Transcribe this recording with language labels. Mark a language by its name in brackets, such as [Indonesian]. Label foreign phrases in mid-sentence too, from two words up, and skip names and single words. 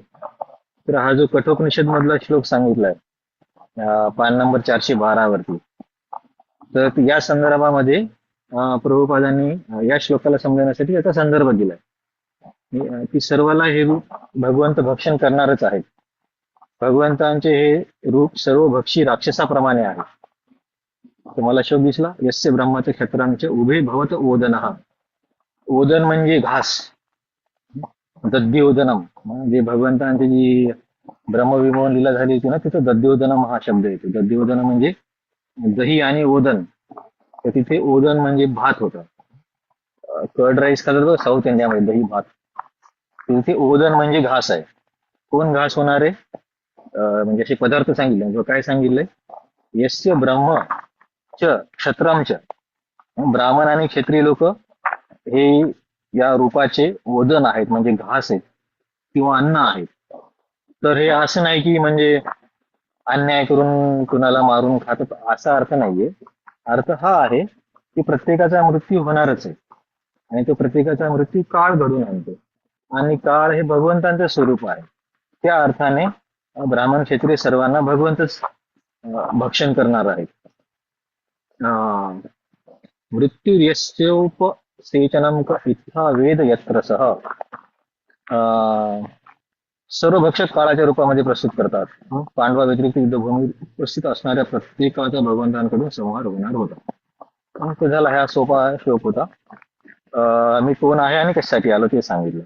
[Marathi] तर हा जो कठोपनिषद मधला श्लोक सांगितलाय पान नंबर 412 वरती, तर या संदर्भामध्ये प्रभुपादांनी या श्लोकाला समजण्यासाठी याचा संदर्भ दिलाय की सर्वाला हे रूप भगवंत भक्षण करणारच आहेत. भगवंतांचे हे रूप सर्व भक्षी राक्षसाप्रमाणे आहे. तुम्हाला श्लोक दिसला, [Sanskrit] यस्य ब्रह्माचे क्षत्रांचे उभे भवत ओदनः. [Marathi] ओदन म्हणजे घास, दद्योदनम म्हणजे भगवंतांची जी ब्रह्मविमोहन लीला झाली होती ना, तिथं दद्योदनम हा शब्द येतो. दद्योदन म्हणजे दही आणि ओदन. तर तिथे ओदन म्हणजे भात होता. [English] curd rice [Marathi] खातात बघ साऊथ इंडियामध्ये, दही भात. तिथे ओदन म्हणजे घास आहे. कोण घास होणार आहे? म्हणजे असे पदार्थ सांगितले. काय सांगितलंय? [Sanskrit] यस्य ब्रह्म च क्षत्रम च. [Marathi] ब्राह्मण आणि क्षत्रिय लोक हे या रूपाचे ओदन आहेत, म्हणजे घास आहेत किंवा अन्न आहेत. तर हे असं नाही की म्हणजे अन्याय करून कुणाला मारून खातात, असा अर्थ नाहीये. अर्थ हा आहे की प्रत्येकाचा मृत्यू होणारच आहे आणि तो प्रत्येकाचा मृत्यू काळ घडून आणतो आणि काळ हे भगवंतांचं स्वरूप आहे. त्या अर्थाने ब्राह्मण क्षत्रिय सर्वांना भगवंतच भक्षण करणार आहेत. [Sanskrit] मृत्यू यस्योपसेचनम इत्था वेद यत्र सह. [Marathi] सर्व भक्षक काळाच्या रूपामध्ये प्रस्तुत करतात. पांडवा व्यतिरिक्त युद्धभूमीत उपस्थित असणाऱ्या प्रत्येकाचा भगवंतांकडून संहार होणार होता. तो झाला, हा सोपा श्लोक होता. मी कोण आहे आणि कशासाठी आलो ते सांगितलं.